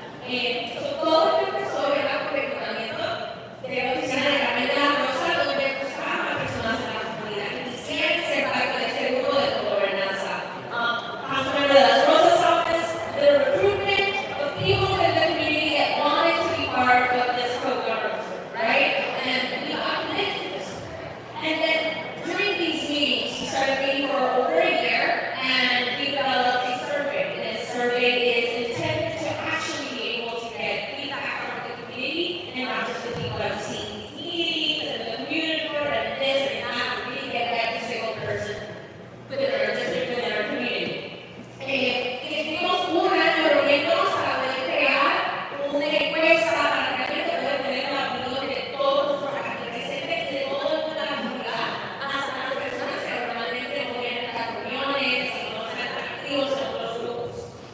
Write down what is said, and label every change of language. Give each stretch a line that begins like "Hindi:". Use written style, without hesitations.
Spanish: Todo empezó en el reclutamiento de la oficina de la Meta Rosa, donde buscaban a personas en la comunidad que quisieran ser parte de este grupo de gobernanza.
English: Councilmember de las Rosas office, the recruitment of people in the community that wanted to be part of this co-government, right? And we got connected to this. And then during these meetings, we started meeting for over a year, and we developed a survey. And this survey is intended to actually be able to get feedback from the community, and not just the people that have seen these meetings and the community board and this and that. We really get every single person within our district, within our community.
Spanish: Estuvimos un año reuniéndonos para poder crear una encuesta para realmente poder tener la opinión de todos los representantes de toda la comunidad, hasta las personas que normalmente no vienen a las reuniones y no están activos en otros grupos.